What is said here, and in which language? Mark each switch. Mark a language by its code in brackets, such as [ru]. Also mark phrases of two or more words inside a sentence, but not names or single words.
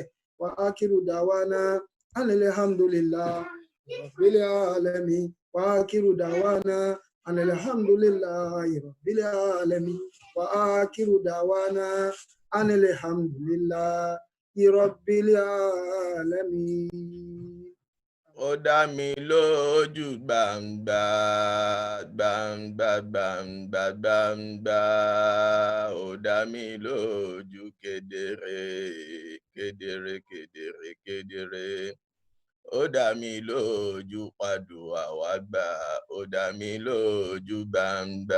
[ar] وآخر دعوانا أن الحمد لله رب العالمين. وآخر دعوانا أن الحمد لله رب العالمين. وآخر دعوانا أن الحمد لله رب العالمين. [yo] Ó dá mi lójú gbangba gbangba gbangba gbangba, ó dá mi lójú kedere kedere kedere kedere. Ó dá mi lójú pàdùà wá gbà, ó dá mi lójú gbangba.